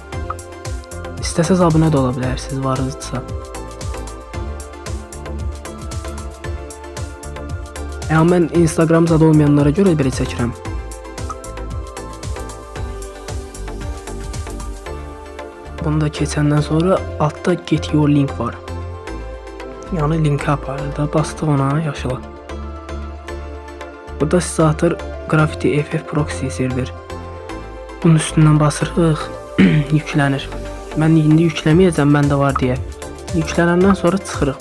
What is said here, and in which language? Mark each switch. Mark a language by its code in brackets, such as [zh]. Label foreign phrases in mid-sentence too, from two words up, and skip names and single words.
[az] İstəsəz abunə də ola bilərsiniz, varınızsa. Mən Instagram zada olmayanlara görə belə çəkirəm. Bunu da keçəndən sonra altta [en] get your link [az] var. Yəni linki aparır da, bastıq ona yaşıla. Burada sizə atır Graffiti FF Proxy server. Bunun üstündən basırıq, yüklənir. Mən indi yükləməyəcəm, məndə var deyə. Yüklənəndən sonra çıxırıq.